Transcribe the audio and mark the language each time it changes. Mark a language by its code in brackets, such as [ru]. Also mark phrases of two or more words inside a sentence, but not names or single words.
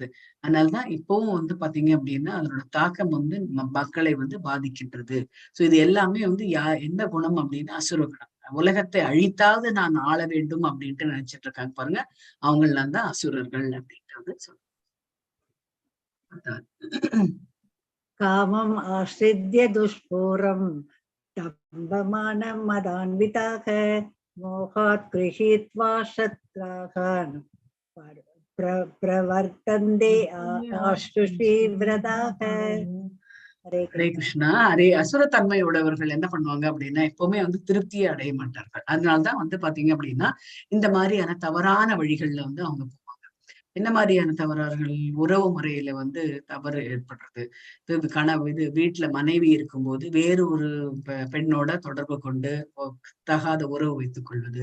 [ta] அதனாலதான் இப்பவும் வந்து பாத்தீங்க அப்படின்னா அதனோட தாக்கம் வந்து மக்களை வந்து பாதிக்கின்றது. சோ இது எல்லாமே வந்து எந்த குணம் அப்படின்னா அசுர குணம். உலகத்தை அழித்தாவது நான் ஆள வேண்டும் அப்படின்ட்டு நினைச்சிட்டு இருக்காங்க பாருங்க, அவங்கெல்லாம் தான் அசுரர்கள் அப்படின்ட்டு வந்து சொல்றாங்க. [sa] कामम् आश्रित्य दुष्पूरम् दम्भमानं मदान्विताः मोहात् गृहीत्वा शत्रान् प्रवर्तन्ते आशुषी व्रताः. [ta] ஹரே கிருஷ்ணா. அசுரத்தன்மை உடையவர்கள் என்ன பண்ணுவாங்க அப்படின்னா எப்பவுமே வந்து திருப்தியை அடைய மாட்டார்கள். அதனாலதான் வந்து பாத்தீங்க அப்படின்னா இந்த மாதிரியான தவறான வழிகள்ல வந்து அவங்க போவாங்க. என்ன மாதிரியான தவறார்கள்? உறவு முறையில வந்து தவறு ஏற்படுறது. இது வீட்டுல மனைவி இருக்கும்போது வேறு ஒரு பெண்ணோட தொடர்பு கொண்டு தகாத உறவு வைத்துக் கொள்வது.